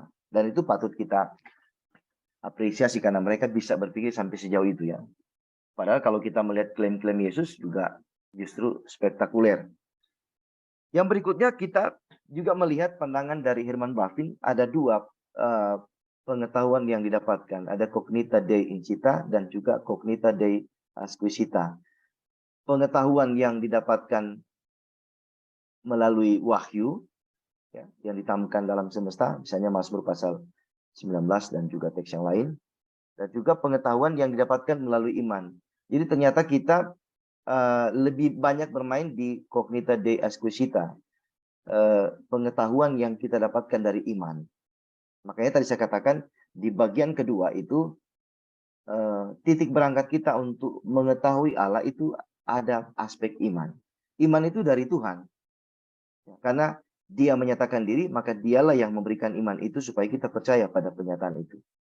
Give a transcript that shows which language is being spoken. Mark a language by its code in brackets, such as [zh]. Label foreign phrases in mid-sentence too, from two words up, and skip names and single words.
[id] Dan itu patut kita apresiasi, karena mereka bisa berpikir sampai sejauh itu, ya. Padahal kalau kita melihat klaim-klaim Yesus juga justru spektakuler. Yang berikutnya kita juga melihat pandangan dari Herman Bavinck. Ada 2 pengetahuan yang didapatkan. [la] Ada cognita dei incita [id] dan juga [la] cognita dei acquisita. [id] Pengetahuan yang didapatkan melalui wahyu, ya, yang ditampilkan dalam semesta, misalnya Mazmur pasal 19 dan juga teks yang lain. Dan juga pengetahuan yang didapatkan melalui iman. Jadi ternyata kita lebih banyak bermain di [la] cognita dei acquisita, [id] pengetahuan yang kita dapatkan dari iman. Makanya tadi saya katakan di bagian kedua itu titik berangkat kita untuk mengetahui Allah itu ada aspek iman. Iman itu dari Tuhan, karena Dia menyatakan diri, maka Dialah yang memberikan iman itu supaya kita percaya pada pernyataan itu.